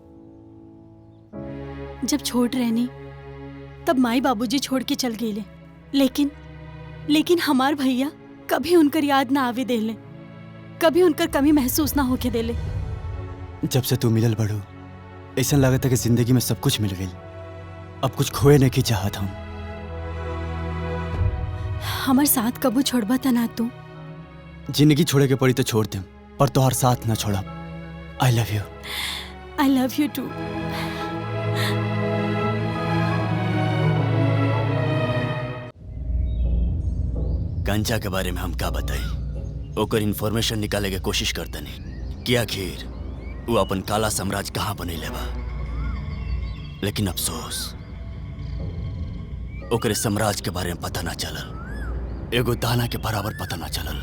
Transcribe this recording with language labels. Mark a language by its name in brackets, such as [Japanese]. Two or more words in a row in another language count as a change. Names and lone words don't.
[Bhojpuri] जब छोट रहनी तब माई बाबूजी छोड़ के चल गए, लेकिन हमार भैया कभी उनकर याद ना आवे देले, कभी उनकर कमी महसूस ना होके देले। जब से तू मिलल बड़ू ऐसा लागत है कि जिंदगी में सब कुछ मिल गई, अब कुछ खोए नहीं की चाहत हम। हमार साथ कबू छोड़बा त ना तू? जिंदगी छोड़े के पड़ी तो छोड़ दे, पर तोहर साथ ना छोड़ब। [English] I love you. I love you too. [Bhojpuri] कंचा के बारे में हम का बताई, ओकर इन्फॉर्मेशन निकाले के कोशिश करते नहीं कि आखिर वो अपन काला साम्राज्य कहाँ बनैले बा। लेकिन अफसोस ओकरे साम्राज्य के बारे में पता ना चलल, एगो दाना के बराबर पता ना चलल।